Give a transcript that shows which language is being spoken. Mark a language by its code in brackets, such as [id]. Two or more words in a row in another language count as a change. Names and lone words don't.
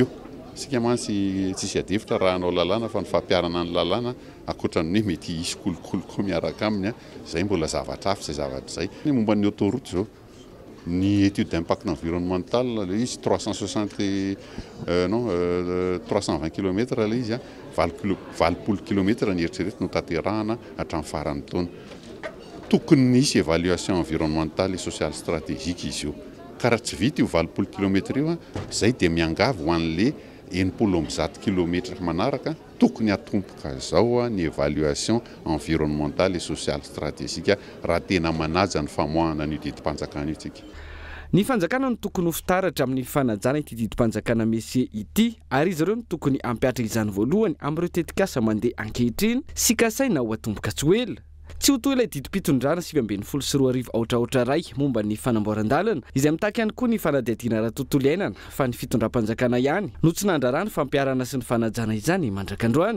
[mg] Sika mantsy tsisy adefitra raha anao lalàna fa ny fampiarana ny lalàna akoatran'ny hoe mety hisy kolokolo koa miaraka aminy izay mbola zavatra hafa izay zavatra izay. Ny momba ny autoroute zao ny [fr] étude d'impact environnemental [mg] le izy 320 km le izy 20 km ny eritreretra no tanterahana hatramin'ny faran'ny taona. Tokony nisy [fr] évaluation environnementale et sociale stratégique [mg] izy io ka raha tsy vita io 20 km io izay dia miangavy ho an'le 90 km manaraka tokony atompoka zao ny [fr] évaluation environnementale et sociale stratégique [mg] raha tena manaja ny famoahana ny didim-panjakana itsika. Ny fanjakana no tokony ho fitaratra amin'ny fanajana ity didim-panjakana Messier ity ary izy ireo no tokony ampiatra izany voalohany amin'ireo tetikasa mandeha ankehitriny sy kasaina ho atomboka tsy ho ela. tsy ho toy ilay didim-pitondrana 724 aotraotra ray momba ny fanamboaran-dalana izay mitaky ihany koa ny fanadihadiana ara-tontolo iainana fa ny fitondram-panjakana ihany no tsy nandrarany fampiarana sy ny fanajana izany mandrakandroany.